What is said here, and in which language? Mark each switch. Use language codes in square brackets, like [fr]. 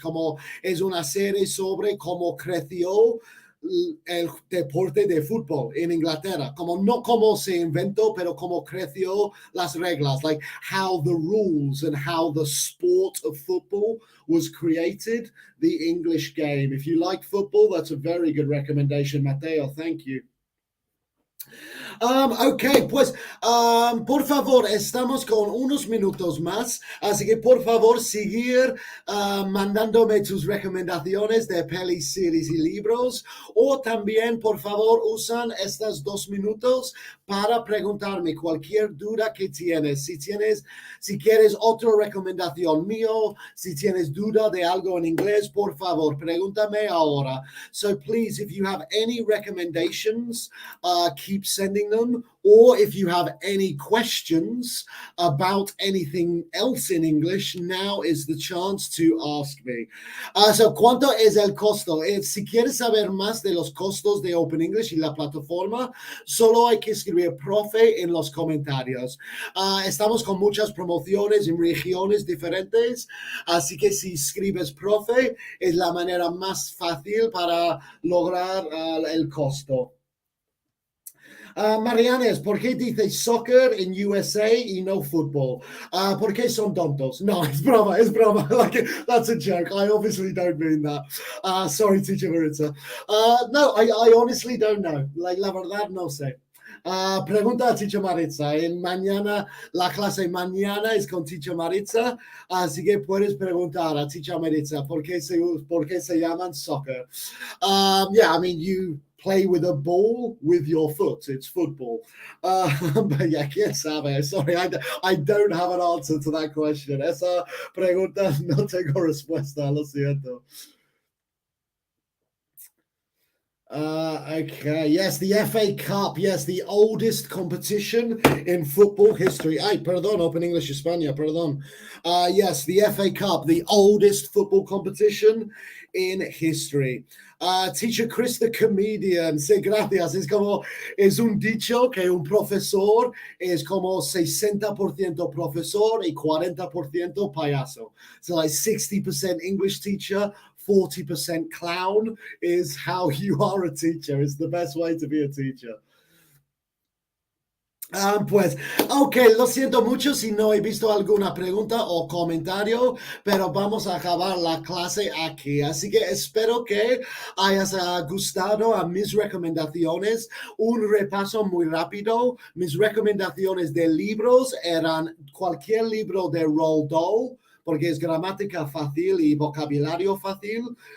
[es] Como es una serie sobre cómo creció el deporte de fútbol en Inglaterra, como no como se inventó, pero como creció las reglas, [en] like how the rules and how the sport of football was created, the English Game. If you like football, that's a very good recommendation, Mateo. Thank you. [es] Ok, pues por favor, estamos con unos minutos más, así que por favor seguir mandándome tus recomendaciones de pelis, series y libros, o también por favor usan estos 2 minutos para preguntarme cualquier duda que tienes. Si quieres otra recomendación mío, si tienes duda de algo en inglés, por favor, pregúntame ahora. [en] So please, if you have any recommendations, keep sending them, or if you have any questions about anything else in English, now is the chance to ask me. [es] So, ¿cuánto es el costo? Si quieres saber más de los costos de Open English y la plataforma, solo hay que escribir profe en los comentarios. Estamos con muchas promociones en regiones diferentes, así que si escribes profe, es la manera más fácil para lograr el costo. Marianes, ¿por qué dices soccer en USA y no fútbol? ¿Por qué son tontos? No, it's broma. [en] Like, that's a joke. I obviously don't mean that. Sorry, teacher Maritza. No, I honestly don't know. [es] Like, la verdad, no sé. Pregunta a teacher Maritza. La clase mañana es con teacher Maritza, así que puedes preguntar a teacher Maritza por qué se llaman soccer. [en] Yeah, I mean, you play with a ball with your foot. It's football. But yeah, [es] quién sabe. [en] Sorry, I don't have an answer to that question. [es] Esa pregunta no tengo respuesta, lo siento. [en] Okay, yes, the FA Cup, yes, the oldest competition in football history. [es] Ay, perdón, Open English España, perdón. [en] Yes, the FA Cup, the oldest football competition in history. Teacher Chris, the comedian, [es] sí, gracias. Es un dicho que un profesor es como 60% profesor y 40% payaso. [en] So like 60% English teacher, 40% clown is how you are a teacher. It's the best way to be a teacher. [es] Pues, ok, lo siento mucho si no he visto alguna pregunta o comentario, pero vamos a acabar la clase aquí. Así que espero que hayas gustado a mis recomendaciones. Un repaso muy rápido. Mis recomendaciones de libros eran cualquier libro de Roald Dahl, porque es gramática fácil y vocabulario fácil.